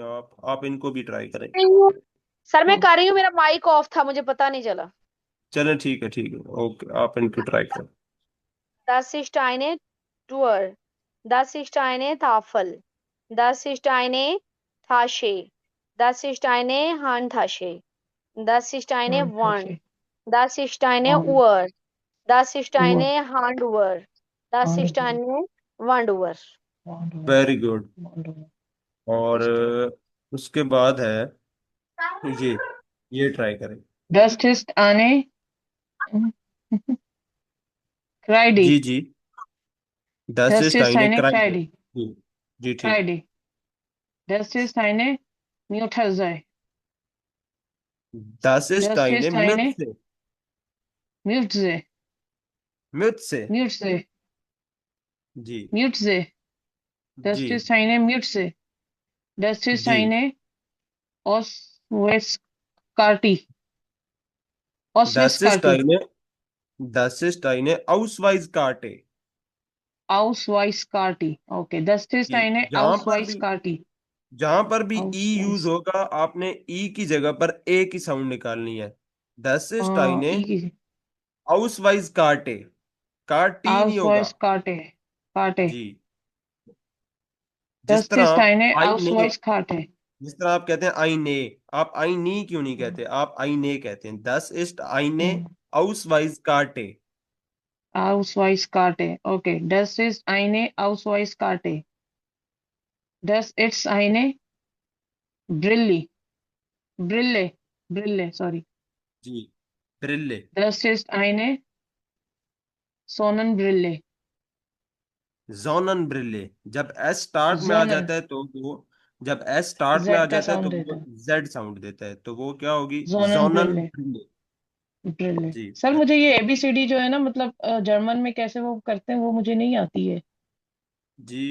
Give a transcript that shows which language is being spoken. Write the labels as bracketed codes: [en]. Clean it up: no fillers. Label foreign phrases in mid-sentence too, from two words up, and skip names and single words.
[ur] آپ ان کو بھی ٹرائی کریں. سر میں کر رہی ہوں، میرا مائک آف تھا، مجھے پتا نہیں چلا. چلیں، ٹھیک ہے ٹھیک ہے، اوکے، آپ ان کو ٹرائی کریں. [de] Das ist eine Tour. Das ist eine Tafel. Das ist eine Tasche. Das ist eine Handtasche. Das ist eine Wand. Handtasche. Das ist eine Wand. Uhr. Das ist Uhr. eine Handuhr. Das ist Handuhr. eine Wanduhr. Wanduhr. [en] Very good. [de] Wanduhr. [ur] और [de] Ist. [ur] اس کے بعد ہے یہ ٹرائی کریں. [de] Das ist eine [ur] जी [de] Kreide. जी। Das Das ist ist eine eine Kreide। Kreide. [ur] جی جی، ٹھیک. [de] Kreide. Das ist eine Mütze. Das ist Das eine ist eine Mütze। Mütze. Mütze। Mütze. [ur] जी [de] Mütze. Das [ur] जी [de] ist eine Mütze. Das ist [ur] जी। [de] eine Ausweiskarte. Das ist Ausweiskarte. das ist eine Ausweiskarte। Ausweiskarte. Okay, das ist [ur] जी, [de] eine Ausweiskarte. [ur] جہاں پر بھی ای یوز [de] Ausweis. [ur] ہوگا، آپ نے ای کی جگہ پر اے کی ساؤنڈ نکالنی ہے. [de] Das ist eine Ausweiskarte। [ur] کارٹی نہیں ہوگا. [de] Ausweiskarte. Karte. [ur] جی، جس [de] Das [ur] तरह [de] ist [ur] आप [de] eine [ur] आईने, [de] Ausweiskarte. [ur] جس طرح آپ کہتے ہیں آئینے، آپ آئینی کیوں نہیں کہتے، آپ آئینے کہتے ہیں. [de] Das ist eine Hmm. Ausweiskarte। Ausweiskarte. Okay, das ist eine Ausweiskarte. Das ist eine Brille. Brille. Brille, sorry. [ur] जी, ब्रिल्ले। [de] Das ist eine Sonnenbrille. [ur] Sonnenbrille। جب ایس سٹارٹ میں آ [de] Sonnen. [ur] جاتا ہے تو وہ، جب ایس سٹارٹ میں آ Z کا جاتا ہے تو ساؤنڈ دیتا वो है। زیڈ ساؤنڈ دیتا ہے، تو وہ کیا ہوگی, [de] Sonnenbrille. Sonnenbrille। ब्रिले। [ur] जी سر مجھے یہ اے بی سی ڈی جو ہے نا، مطلب جرمن میں کیسے وہ کرتے ہیں وہ مجھے نہیں آتی ہے. जी।